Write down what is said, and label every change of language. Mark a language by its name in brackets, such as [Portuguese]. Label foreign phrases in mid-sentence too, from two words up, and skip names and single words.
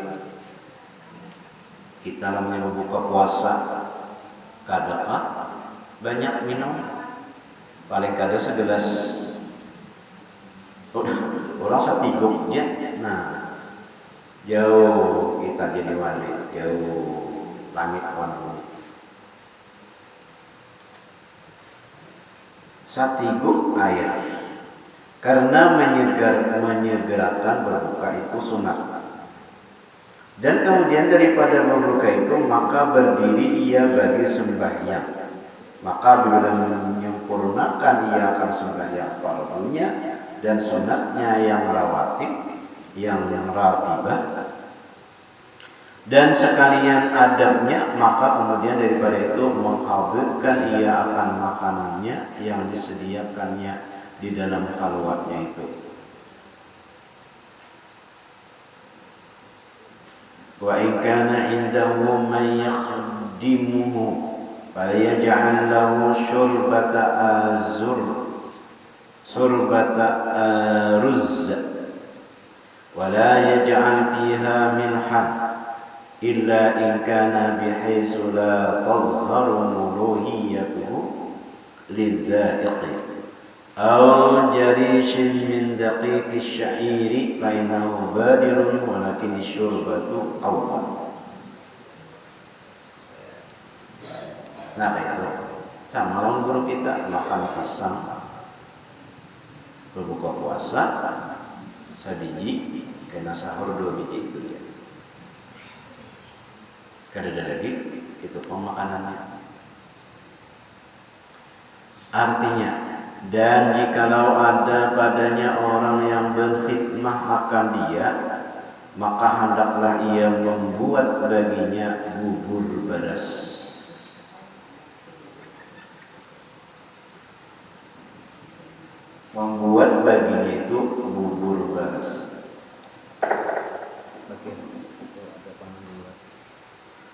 [Banjar] Kita namanya membuka puasa, kada banyak minum, paling kada segelas. Orang setiguk aja. Nah jauh kita jadi wali, jauh langit wan. Setiguk air, [Malay] karena menyegerakan berbuka itu sunat. Dan kemudian daripada berbuka itu maka berdiri ia bagi sembahyang. Maka bila menyempurnakan ia akan sembahyang fardunya dan sunatnya yang rawatib, yang ratibah, dan sekalian adabnya, maka kemudian daripada itu menghadirkan ia akan makanannya yang disediakannya di dalam khalwatnya itu. [Arabic] وإن كان عنده من يخدمه فليجعل له شربة رز ولا يجعل فيها ملحا إلا إن كان بحيث لا تظهر ملوحيته لذائق أو جريش من دقيق شعير فإنه بارد ولكن شربة أول. [Banjar] Nah itu sama lawan guru kita makan pisang berbuka puasa sabiji kena sahur 2 biji itu dia. Kada ada lagi itu pemakanannya. [Malay] Artinya, dan jikalau ada padanya orang yang berkhidmah akan dia, maka hendaklah ia membuat baginya bubur beras. Membuat baginya itu bubur beras.